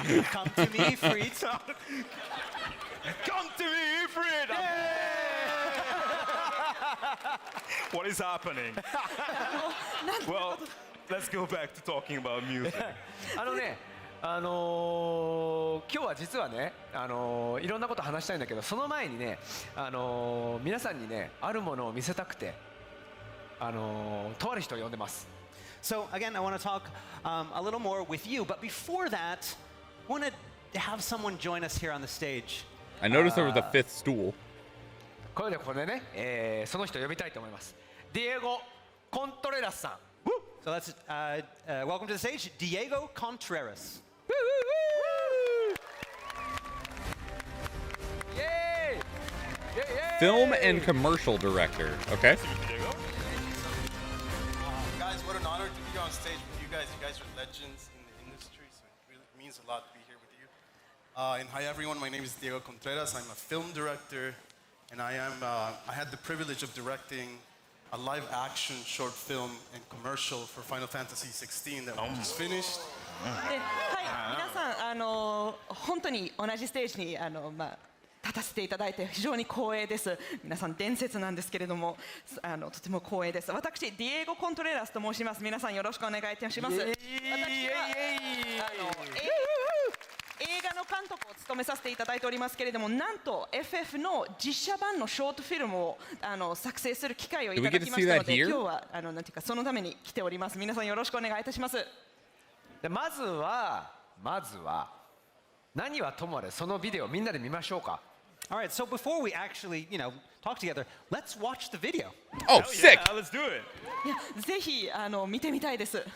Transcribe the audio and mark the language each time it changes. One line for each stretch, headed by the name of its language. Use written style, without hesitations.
English: Come to me, Fritz. Come to me, Fritz. What is happening? Well, let's go back to talking about music.
Japanese: 今日は実はね、いろんなこと話したいんだけど、その前にね、皆さんにね、あるものを見せたくて、とある人を呼んでます。
English: So again, I want to talk a little more with you, but before that, I want to have someone join us here on the stage. I noticed there was a fifth stool.
Japanese: これね、その人を呼びたいと思います。ディエゴ・コントレラスさん。
English: So let's welcome to the stage, Diego Contreras. Yay! Film and commercial director. Okay. Guys, what an honor to be on stage with you guys. You guys are legends in the industry, so it really means a lot to be here with you. And hi everyone, my name is Diego Contreras. I'm a film director, and I had the privilege of directing a live-action short film and commercial for Final Fantasy XVI that we just finished.
Japanese: はい、皆さん本当に同じステージに立たせていただいて非常に光栄です。皆さん伝説なんですけれども、とても光栄です。私ディエゴ・コントレラスと申します。皆さんよろしくお願いいたします。私は映画の監督を務めさせていただいておりますけれども、なんと FF の実写版のショートフィルムを作成する機会をいただきましたので、今日はなんていうかそのために来ております。皆さんよろしくお願いいたします。でまずは何はともあれそのビデオみんなで見ましょうか。
English: Alright, so before we actually, talk together, let's watch the video. Oh, sick! Yeah, let's do it.
Japanese: いや、ぜひ見てみたいです。